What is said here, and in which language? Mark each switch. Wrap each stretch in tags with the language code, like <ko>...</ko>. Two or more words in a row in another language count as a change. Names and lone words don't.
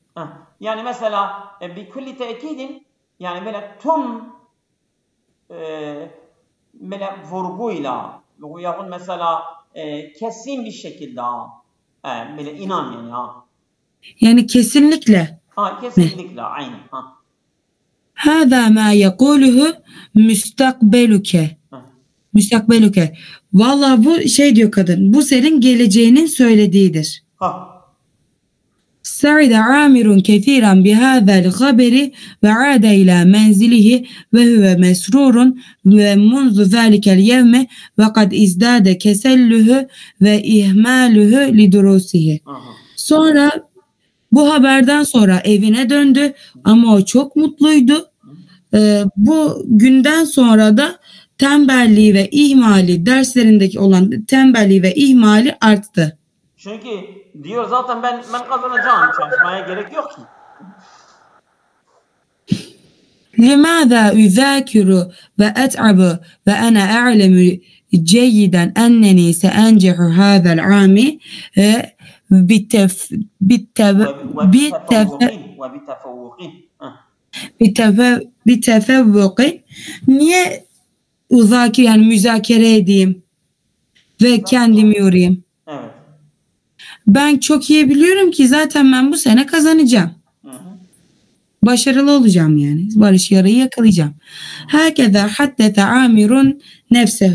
<tr>Yani mesela bir külli tekidin, yani böyle tüm böyle vurguyla yahut mesela kesin bir şekilde böyle inan yani Yani kesinlikle. Kesinlikle aynen.</tr> <ar>هذا ما يقوله مستقبلك. مستقبلك.</ar> <tr>Vallahi bu şey diyor kadın. Bu senin geleceğinin söylediğidir.</tr> <ar>سعد عامر كثيرا بهذا الخبر وعاد إلى منزله وهو مسرور ومنذ ذلك اليوم وقد ازداد كسله وإهماله لدروسه.</ar> <tr>Sonra bu haberden sonra evine döndü ama o çok mutluydu. Bu günden sonra da tembelliği ve ihmali, derslerindeki olan tembelliği ve ihmali arttı. Çünkü diyor zaten ben kazanacağım, çalışmaya gerek yok ki.</tr> <ar>لماذا أذاكر وأتعب وأنا أعلم جيدا أنني سأنجح هذا العام بتفوق.</ar> <tr>Niye uzakir, yani müzakere edeyim ve kendimi yorayım? Evet. Ben çok iyi biliyorum ki zaten ben bu sene kazanacağım. Başarılı olacağım yani. Barış yarayı yakalayacağım.</tr> <ar>Herkese حدث عامر نفسه.</ar>